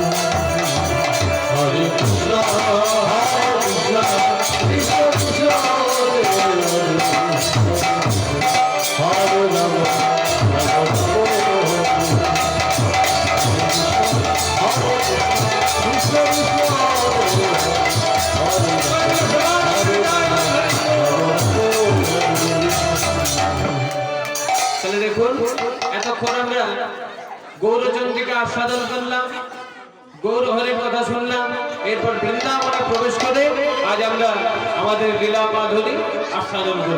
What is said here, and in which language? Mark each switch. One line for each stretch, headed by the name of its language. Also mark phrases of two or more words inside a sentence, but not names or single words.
Sanskrit: Hare Krishna, Krishna Krishna, Hare Rama, Rama Rama, Krishna Krishna,
Bangla: তাহলে দেখুন এতক্ষণ আমরা গৌরচন্দ্রিকা আস্বাদন করলাম, গৌর হরির কথা শুনলাম, এরপর বৃন্দাবনে প্রবেশ করে আজ আমরা আমাদের লীলা মাধুরী আস্বাদন করব।